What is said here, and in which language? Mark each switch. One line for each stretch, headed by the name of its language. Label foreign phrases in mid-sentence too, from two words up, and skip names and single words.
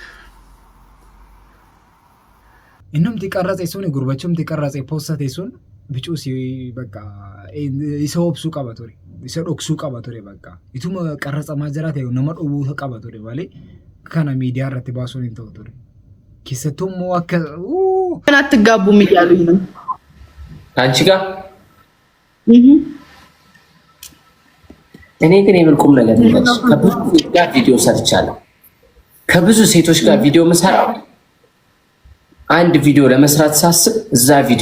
Oromo: innumti qarratse sun gurbachumti qarratse poostate sun bicuu si bakka isa obsuu qaba ture isa dhoksuu qaba ture bakka ituma qarratsamaa jiraate nama dhowwuu qaba ture malee kana miidiyaa irratti baasuun hin ta'u ture keessattuu immoo akka
Amharic: ምን አትጋቡም እያሉኝ ነው አንቺ ጋር እኔ ግን የምልቁም ነገር ነው ከብዙ ጋር ቪዲዮ ሰርቻለሁ ከብዙ ሴቶች ጋር ቪዲዮ መስራት አንድ ቪዲዮ ለመስራት ሳስብ እዛ ቪዲዮ